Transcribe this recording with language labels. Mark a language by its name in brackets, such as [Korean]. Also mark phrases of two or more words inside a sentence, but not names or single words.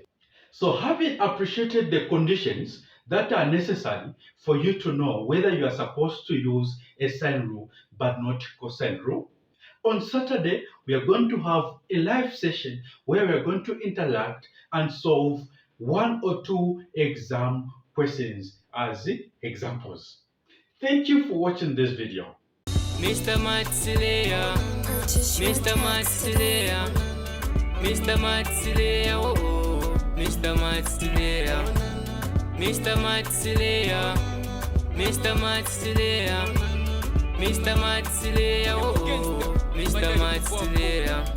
[English] So having appreciated the conditions that are necessary for you to know whether you are supposed to use a sine rule but not cosine rule, on Saturday we are going to have a live session where we are going to interact and solve 1 or 2 exam questions as examples. Thank you for watching this video. Mr. Matsilea, Mr. Matsilea, Mr. Matsilea, oh, Mr. Matsilea, Mr. Matsilea, Mr. Matsilea, Mr. Matsilea, oh, Mr. Matsilea.